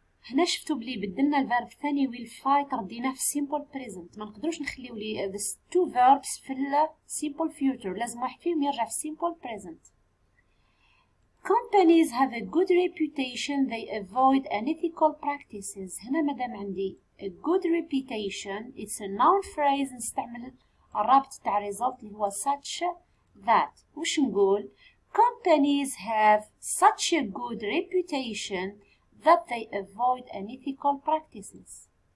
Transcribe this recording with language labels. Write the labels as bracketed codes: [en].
[ar] هنا شفتوا بلي بدلنا الفيرب الثاني will fight رديناه في simple present. ما نقدروش نخليو لي these two verbs في simple future. لازم واحد فيهم يرجع في simple present. [en] Companies have a good reputation. They avoid unethical practices. [ar] هنا مادام عندي [en] a good reputation it's a noun phrase [ar] نستعمل الرابط تاع result اللي هو such that. وش نقول؟ [en] Companies have such a good reputation that they avoid unethical practices.